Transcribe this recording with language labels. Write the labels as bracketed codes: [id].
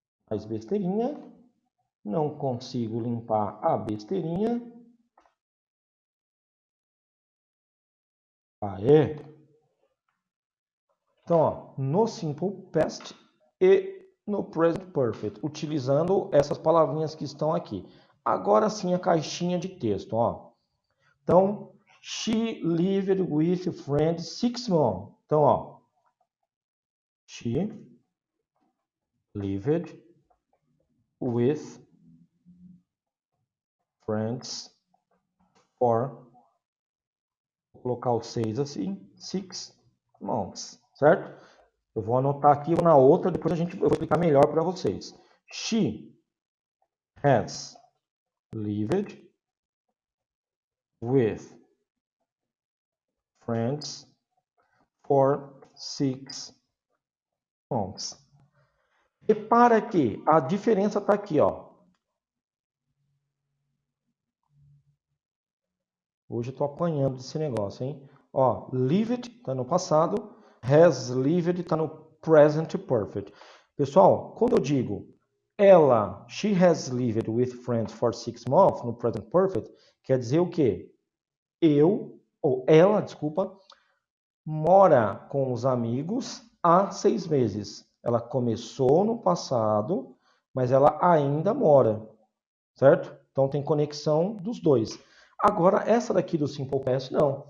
[pt] Mais besteirinha. Não consigo limpar a besteirinha. Aê! Então, ó, no Simple Past e no Present Perfect, utilizando essas palavrinhas que estão aqui. Agora sim a caixinha de texto, ó. Então, [en] she lived with friends 6 months. [pt] Então, ó, [en] she lived with friends for, [pt] vou colocar o 6 assim, [en] 6 months, [pt] certo? Eu vou anotar aqui na outra, depois eu vou explicar melhor para vocês. [en] She has lived with friends for 6 months. [pt] Repara que a diferença está aqui, ó. Hoje eu estou apanhando desse negócio, hein? Ó, lived está no passado, has lived está no present perfect. Pessoal, quando eu digo ela, [en] she has lived with friends for 6 months [pt] no present perfect, quer dizer o quê? Ela, desculpa, mora com os amigos há 6 meses. Ela começou no passado, mas ela ainda mora, certo? Então tem conexão dos dois. Agora, essa daqui do Simple Past, não.